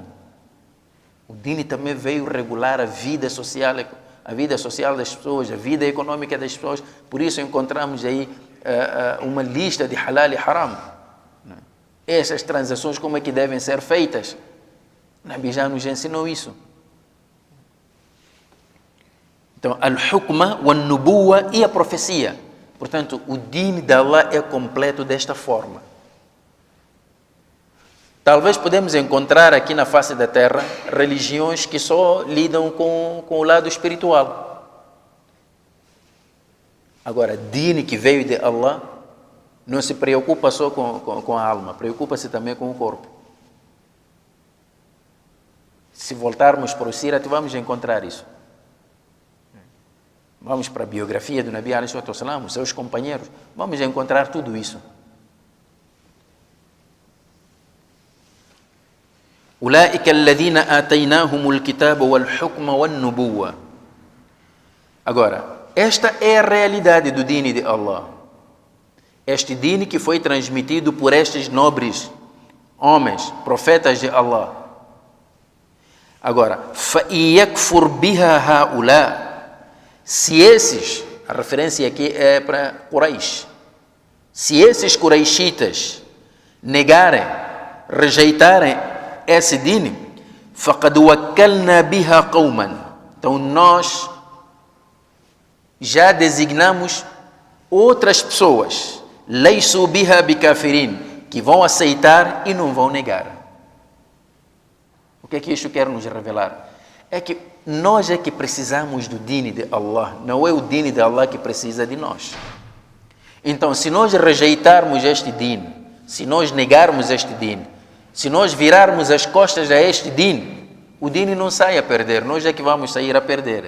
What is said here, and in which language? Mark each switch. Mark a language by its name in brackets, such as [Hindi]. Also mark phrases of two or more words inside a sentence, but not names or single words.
[Portuguese] O dini também veio regular a vida social das pessoas, a vida econômica das pessoas. Por isso encontramos aí uma lista de halal e haram. Essas transações, como é que devem ser feitas? O Nabi já nos ensinou isso. Então, [Arabic] الحكمة والنبوة [Portuguese] e a profecia. Portanto, o dini de Allah é completo desta forma. Talvez podemos encontrar aqui na face da terra religiões que só lidam com o lado espiritual. Agora, dini que veio de Allah não se preocupa só com a alma, preocupa-se também com o corpo. Se voltarmos para o Sirat, vamos encontrar isso. Vamos para a biografia do Nabi [Arabic] عليه الصلاة والسلام, [Portuguese] os seus companheiros, vamos encontrar tudo isso. [Arabic] أولئك الذين آتيناهم الكتاب والحكم والنبوة. [Portuguese] Agora, esta é a realidade do dini de Allah. este dini que foi transmitido por estes nobres homens, profetas de Allah. Agora, [Arabic] فَإِيَكْفُرْ بِهَا هَؤُلَاء. [Portuguese] Se esses, a referência aqui é para Quraysh, se esses Qurayshitas negarem, rejeitarem esse dini, [Arabic] فَقَدْ وَكَّلْنَا بِهَا قَوْمًا. [Portuguese] Então nós já designamos outras pessoas, [Arabic] لَيْسُوا بِهَا بِكَافِرِينَ, [Portuguese] que vão aceitar e não vão negar. O que é que isto quer nos revelar? É que nós é que precisamos do dini de Allah, não é o dini de Allah que precisa de nós. Então, se nós rejeitarmos este dini, se nós negarmos este dini, se nós virarmos as costas a este dini, o dini não sai a perder, nós é que vamos sair a perder.